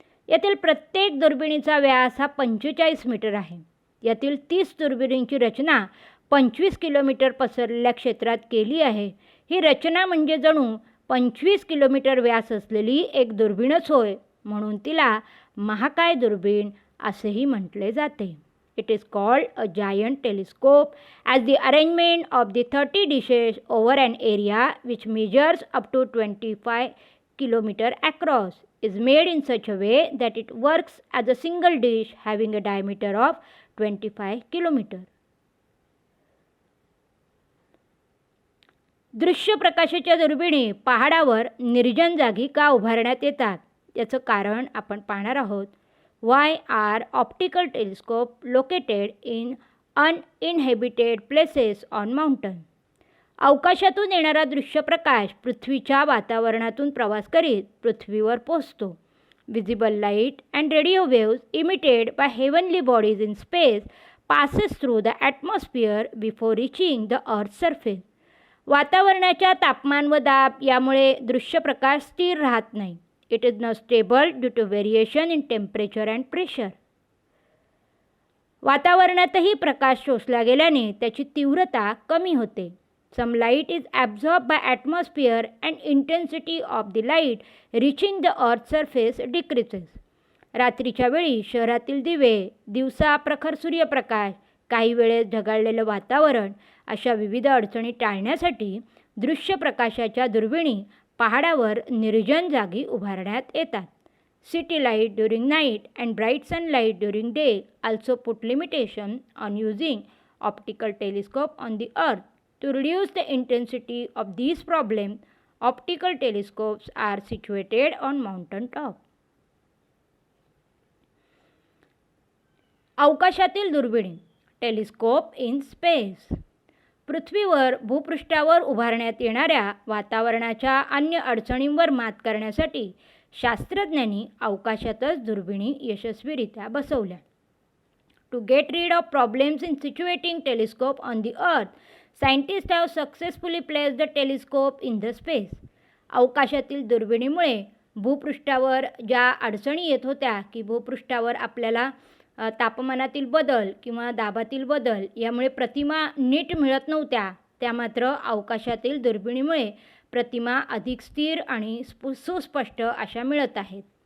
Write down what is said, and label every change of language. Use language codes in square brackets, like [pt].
[mr] यातील प्रत्येक दुर्बिणीचा व्यास हा 45 मीटर आहे. यातील 30 दुर्बिणींची रचना 25 किलोमीटर पसरलेल्या क्षेत्रात केली आहे. ही रचना म्हणजे जणू 25 किलोमीटर व्यास असलेली एक दुर्बीणच होय. म्हणून तिला महाकाय दुर्बीण असेही म्हटले जाते. [en] It is called a giant telescope as the arrangement of the 30 dishes over an area which measures up to 25 km across is made in such a way that it works as a single dish having a diameter of 25 km. [mr] दृश्य प्रकाशाच्या दुर्बिणी पहाडावर निर्जन जागी का उभारण्यात येतात याचं कारण आपण पाहणार आहोत. [en] Why are optical telescopes located in uninhabited places on mountain? [mr] अवकाशातून येणारा दृश्य प्रकाश पृथ्वीच्या वातावरणातून प्रवास करीत पृथ्वीवर पोहोचतो. [en] Visible light and radio waves emitted by heavenly bodies in space passes through the atmosphere before reaching the Earth's surface. [mr] वातावरणाच्या तापमान व दाब यामुळे दृश्य प्रकाश स्थिर राहत नाही. [en] It is not stable due to variation in temperature and pressure. [mr] वातावरणातही प्रकाश शोषला गेल्याने त्याची तीव्रता कमी होते. [en] Some light is absorbed by atmosphere and intensity of the light reaching the earth's surface decreases. [mr] रात्रीच्या वेळी शहरातील दिवे, दिवसा प्रखर सूर्यप्रकाश, काही वेळेस ढगाळलेलं वातावरण अशा विविध अडचणी टाळण्यासाठी दृश्य प्रकाशाच्या दुर्बिणी पहाडावर निर्जन जागी उभारण्यात येतात. [en] City light during night and bright sunlight during day also put limitation on using optical telescope on the earth. To reduce the intensity of these problems, optical telescopes are situated on mountain top. [mr] अवकाशातील दुर्बिणी [en] Telescope in space. [mr] पृथ्वीवर भूपृष्ठावर उभारण्यात येणाऱ्या वातावरणाच्या अन्य अडचणींवर मात करण्यासाठी शास्त्रज्ञांनी अवकाशातच दुर्बिणी यशस्वीरित्या बसवल्या. [en] To get rid of problems in situating telescope on the earth, scientist have successfully place the telescope in the space. [mr] अवकाशातील दुर्बिणीमुळे भूपृष्ठावर ज्या अडचणी येत होत्या की भूपृष्ठावर आपल्याला तापमानातील बदल किंवा दाबातील बदल यामुळे प्रतिमा नीट मिळत नव्हत्या, त्या मात्र अवकाशातील दुर्बिणीमुळे प्रतिमा अधिक स्थिर आणि सुस्पष्ट अशा मिळत आहेत.